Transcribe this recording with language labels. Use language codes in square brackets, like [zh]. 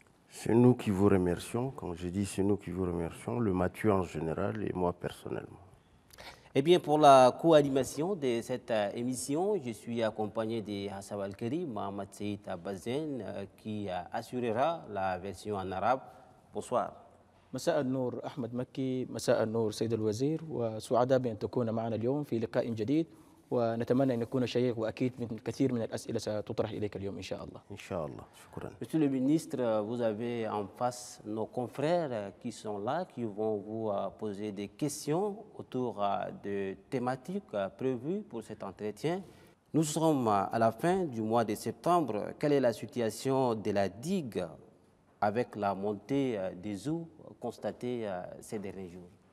[fr] C'est nous qui vous remercions. Quand je dis c'est nous qui vous remercions, le Mathieu en général et moi personnellement. Eh bien, pour la co-animation de cette émission, je suis accompagné de Hassan Al-Kari, Mohamed Seyd Abazen, qui assurera la version en arabe. Bonsoir. [ar] مساء النور أحمد مكي، مساء النور سيد الوزير، وسعداء بأن تكون معنا اليوم في لقاء جديد، ونتمنى أن يكون شيق وأكيد من كثير من الأسئلة ستطرح إليك اليوم إن شاء الله. إن شاء الله، شكرا. [fr] Monsieur le ministre, vous avez en face nos confrères qui sont là, qui vont vous poser des questions autour de thématiques prévues pour cet entretien. Nous sommes à la fin du mois de septembre. Quelle est la situation de la digue avec la montée des eaux constatée ces derniers jours?